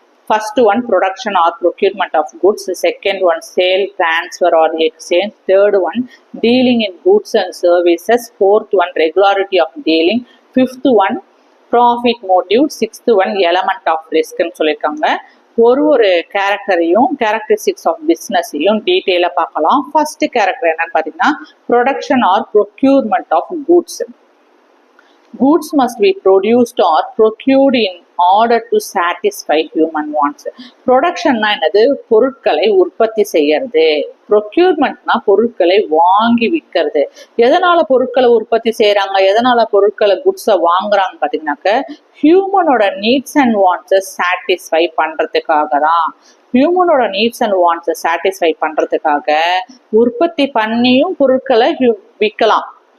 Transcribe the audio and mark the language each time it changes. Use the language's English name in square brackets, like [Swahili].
[English] First one production or procurement of goods, second one sale, transfer or exchange, third one dealing in goods and services, fourth one regularity of dealing, fifth one profit motive, sixth one element of risk [Tamil] ன்னு சொல்லியிருக்காங்க. ஒரு கேரக்டரையும் [English] characteristics of பிஸ்னஸையும் [Tamil] டீட்டெயிலாக பார்க்கலாம். First character என்னன்னு பார்த்தீங்கன்னா [English] Production or procurement of goods. Goods must be produced or procured in order to satisfy human wants. [Tamil] ப்ரொடக்ஷன்னா என்னது? பொருட்களை உற்பத்தி செய்யறது. ப்ரொக்யூர்மெண்ட்னா பொருட்களை வாங்கி விற்கிறது. எதனால பொருட்களை உற்பத்தி செய்யறாங்க, எதனால பொருட்களை குட்ஸை வாங்குறாங்க பார்த்தீங்கன்னாக்க ஹியூமனோட [English] needs and வாண்ட்ஸை [Tamil] சாட்டிஸ்ஃபை பண்றதுக்காக தான். ஹியூமனோட [English] needs and வாண்ட்ஸை [Tamil] சாட்டிஸ்ஃபை பண்றதுக்காக உற்பத்தி பண்ணியும் பொருட்களை விற்கலாம்.